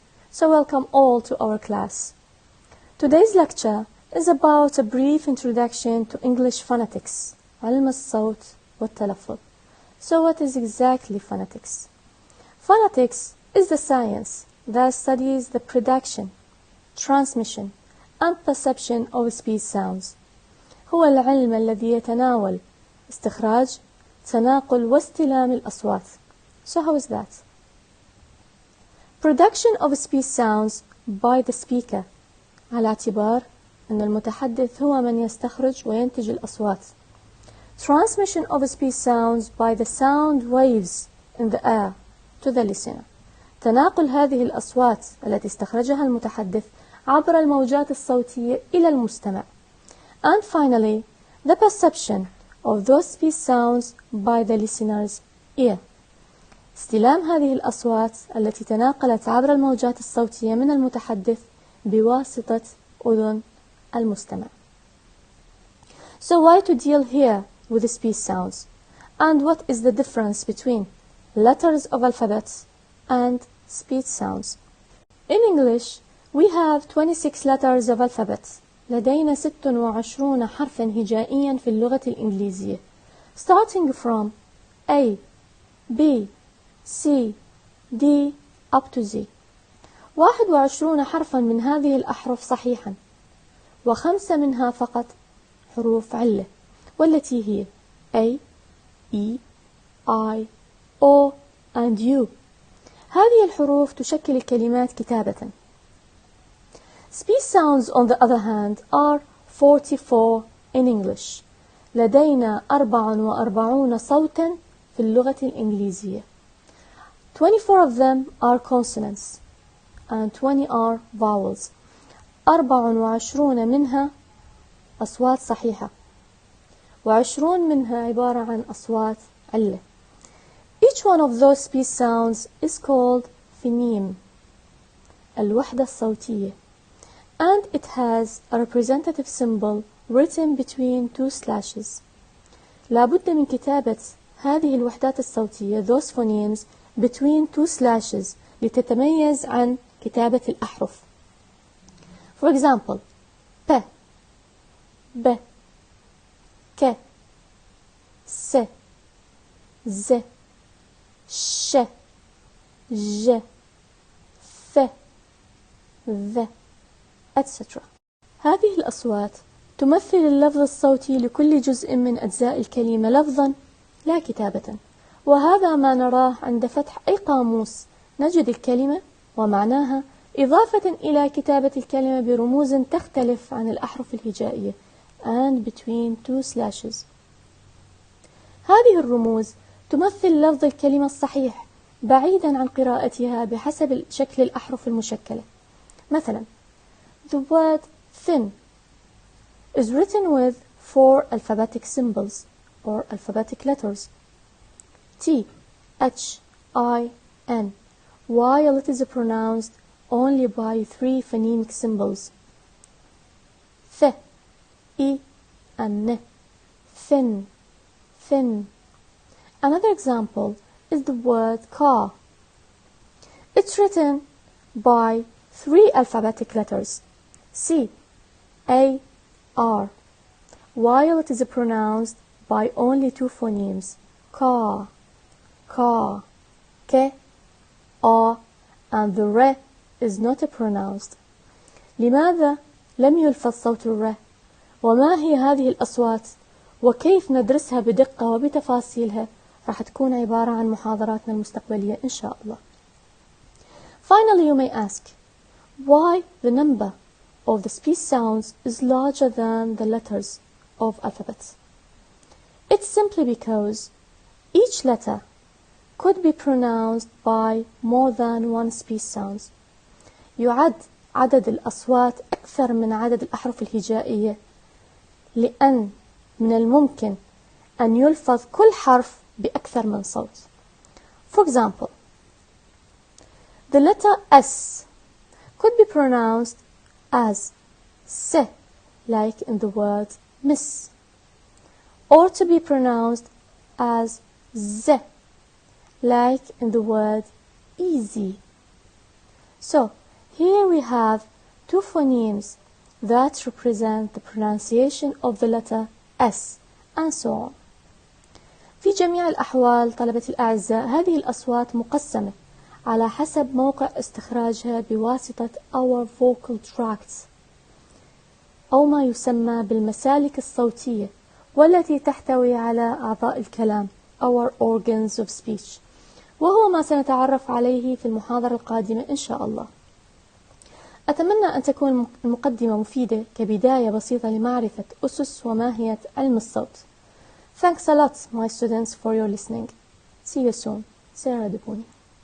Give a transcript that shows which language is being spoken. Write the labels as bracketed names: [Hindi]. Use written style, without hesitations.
[English] So welcome all to our class. Today's lecture is about a brief introduction to English phonetics, [Arabic] علم الصوت والتلفظ. [English] So what is exactly phonetics? Phonetics is the science that studies the production, transmission, and perception of speech sounds. [Arabic] هو العلم الذي يتناول استخراج، تناقل واستلام الأصوات. [English] So how is that? Production of speech sounds by the speaker [Arabic] على اعتبار أن المتحدث هو من يستخرج وينتج الأصوات. [English] Transmission of speech sounds by the sound waves in the air to the listener. [Arabic] تناقل هذه الأصوات التي استخرجها المتحدث عبر الموجات الصوتية إلى المستمع. [English] And finally, the perception of those speech sounds by the listener's ear. [Arabic] استلام هذه الأصوات التي تناقلت عبر الموجات الصوتية من المتحدث بواسطة أذن المستمع. [English] So why to deal here with the speech sounds? And what is the difference between letters of alphabets and speech sounds? In English, we have 26 letters of alphabet. [Arabic] لدينا 26 حرفا هجائيا في اللغة الإنجليزية. [English] Starting from A, B, C, D up to Z. [Arabic] 21 حرفا من هذه الأحرف صحيحا، و5 منها فقط حروف علة، والتي هي A, E, I, O and U. هذه الحروف تشكل الكلمات كتابة. [English] Speech sounds, on the other hand, are 44 in English. [Arabic] لدينا 44 صوتا في اللغة الإنجليزية. [English] 24 of them are consonants and 20 are vowels. [Arabic] 24 منها أصوات صحيحة، و20 منها عبارة عن أصوات علة. [English] Each one of those speech sounds is called phoneme, [Arabic] الوحدة الصوتية. [English] And it has a representative symbol written between two slashes. [Arabic] لابد من كتابة هذه الوحدات الصوتية [English] those phonemes between two slashes [Arabic] لتتميز عن كتابة الأحرف. [English] For example, P, B, K, S, Z, Sh, J, F, V, etc. [Arabic] هذه الأصوات تمثل اللفظ الصوتي لكل جزء من أجزاء الكلمة لفظا لا كتابة، وهذا ما نراه عند فتح أي قاموس. نجد الكلمة ومعناها إضافة إلى كتابة الكلمة برموز تختلف عن الأحرف الهجائية [English] and between two slashes. [Arabic] هذه الرموز تمثل لفظ الكلمة الصحيح بعيدا عن قراءتها بحسب شكل الأحرف المشكلة. مثلا [English] The word thin is written with 4 alphabetic symbols or alphabetic letters T, H, I, N, while it is pronounced only by 3 phonemic symbols Th, I, and N. Thin, thin. Another example is the word car. It's written by 3 alphabetic letters C, A, R, while it is pronounced by only 2 phonemes car, car, K, A, and the R is not pronounced. [Arabic] لماذا لم يلفظ صوت الر؟ وما هي هذه الأصوات؟ وكيف ندرسها بدقة وبتفاصيلها؟ راح تكون عبارة عن محاضراتنا المستقبلية إن شاء الله. [English] Finally, you may ask, why the number of the speech sounds is larger than the letters of alphabets? It's simply because each letter could be pronounced by more than 1 speech sounds. [Arabic] يعد عدد الأصوات أكثر من عدد الأحرف الهجائية، لأن من الممكن أن يلفظ كل حرف بأكثر من صوت. [English] For example, the letter S could be pronounced as S, like in the word miss, or to be pronounced as z, like in the word easy. So, here we have two phonemes that represent the pronunciation of the letter S, and so on. [Arabic] في جميع الأحوال طلبتي الأعزاء هذه الأصوات مقسمة على حسب موقع استخراجها بواسطة [English] our vocal tracts [Arabic] أو ما يسمى بالمسالك الصوتية، والتي تحتوي على أعضاء الكلام [English] our organs of speech، [Arabic] وهو ما سنتعرف عليه في المحاضرة القادمة إن شاء الله. أتمنى أن تكون المقدمة مفيدة كبداية بسيطة لمعرفة أسس وماهية علم الصوت. [English] Thanks a lot, my students, for your listening. See you soon. Sarah, الدبوني.